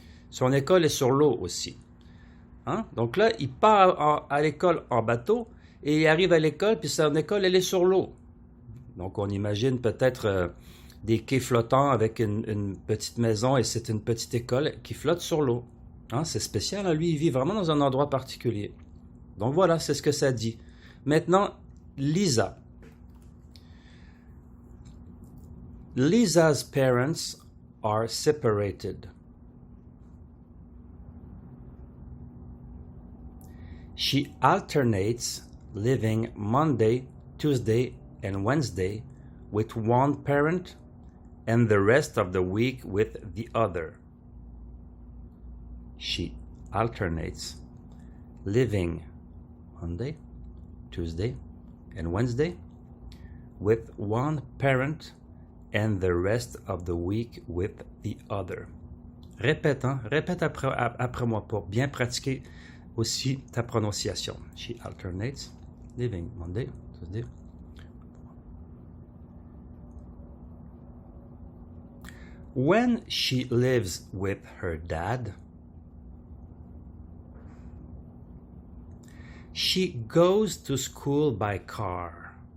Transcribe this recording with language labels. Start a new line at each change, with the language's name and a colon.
French: Son école est sur l'eau aussi. Donc là, il part à l'école en bateau et il arrive à l'école, puis son école, elle est sur l'eau. Donc on imagine peut-être des quais flottants avec une petite maison et c'est une petite école qui flotte sur l'eau. C'est spécial, lui, il vit vraiment dans un endroit particulier. Donc voilà, c'est ce que ça dit. Maintenant, Lisa.
English: Lisa's parents are separated. She alternates living Monday, Tuesday, and Wednesday with one parent and the rest of the week with the other. She alternates living Monday, Tuesday, and Wednesday with one parent and the rest of the week with the other.
French: Répète, hein? Répète après moi pour bien pratiquer aussi ta prononciation.
English: She alternates living Monday, Tuesday. When she lives with her dad, she goes to school by car.